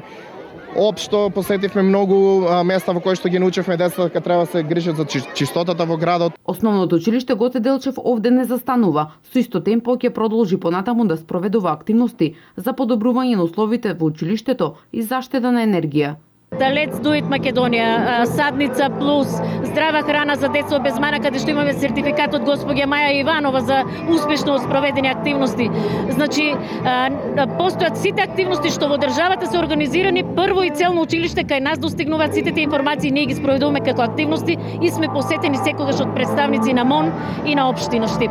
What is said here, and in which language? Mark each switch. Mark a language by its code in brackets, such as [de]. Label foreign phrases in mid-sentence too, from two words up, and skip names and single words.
[mk] Општо посетивме многу места во кои што ги научивме децата дека треба да се грижат за чистотата во градот. Основното училиште Гоце Делчев овде не застанува. Со исто темпо ќе продолжи понатаму да спроведува активности за подобрување на условите во училиштето и заштеда на енергија. Let's do it Македонија, садница плюс, здрава храна за деца без мана, каде што имаме сертификат од госпоѓа Маја Иванова за успешно спроведени активности. Значи, постојат сите активности што во државата се организирани, прво и целно училиште кај нас достигнуваат сите тие информации, ние ги спроведуваме како активности и сме посетени секогаш од представници на МОН и на општина Штип.